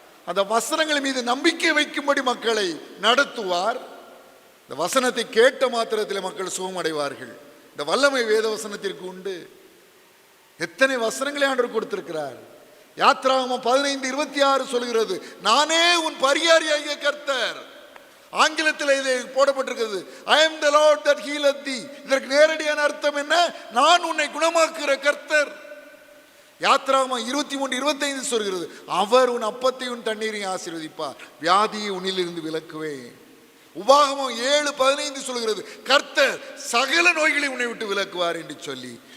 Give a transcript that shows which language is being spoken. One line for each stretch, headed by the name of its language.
Tamil: அந்த வசனங்கள் மீது நம்பிக்கை வைக்கும்படி மக்களை நடத்துவார். இந்த வசனத்தை கேட்ட மாத்திரத்தில் மக்கள் சுகமடைவார்கள். இந்த வல்லமை வேத வசனத்திற்கு உண்டு. எத்தனை வசனங்களை ஆண்டவர் கொடுத்திருக்கிறார். யாத்திராகமம் 15:26 சொல்கிறது, நானே உன் பரிகாரியாகிய கர்த்தர். ஆங்கிலத்தில் இது போடப்பட்டிருக்கிறது,
English: I am the Lord that healeth thee.
Tamil: இதற்கு நேரடியான அர்த்தம் என்ன? நான் உன்னை குணமாக்குகிற கர்த்தர். யாத்திராகமம் 23:25 சொல்கிறது, அவர் உன் அப்பத்தையும் உன் தண்ணீரையும் ஆசீர்வதிப்பார், வியாதியை உன்னிலிருந்து விலக்குவேன். உபாகமம் 7:15 சொல்கிறது, கர்த்தர் சகல நோய்களை உன்னை விட்டு விலக்குவார் என்று சொல்லி.